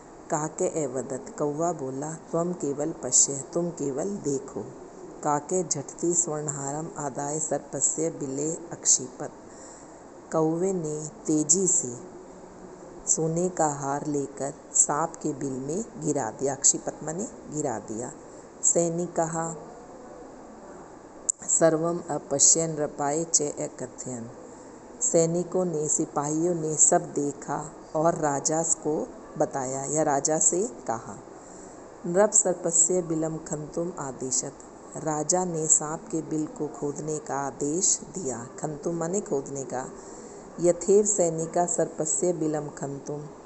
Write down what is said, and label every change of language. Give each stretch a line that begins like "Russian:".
Sanskrit: काके अवदत्।
Hindi: कौवा बोला,
Sanskrit: त्वम केवल पश्य,
Hindi: तुम केवल देखो।
Sanskrit: काके झटति स्वर्णहारम आदाय सर्पस्य बिले अक्षिपत।
Hindi: कौवे ने तेजी से सोने का हार लेकर सांप के बिल में गिरा दिया। अक्षिपत माने गिरा दिया।
Sanskrit: सैनिकः सर्वम अपश्यन् नृपाय च अकथयन्।
Hindi: सैनिकों ने, सिपाहियों ने सब देखा और राजा को बताया या राजा से कहा।
Sanskrit: नृप सर्पस्य बिलम खंतुम आदेशत।
Hindi: राजा ने सांप के बिल को खोदने का आदेश दिया। खंतुम माने खोदने का।
Sanskrit: यथेव सैनिका सर्पस्य बिलम खंतुम।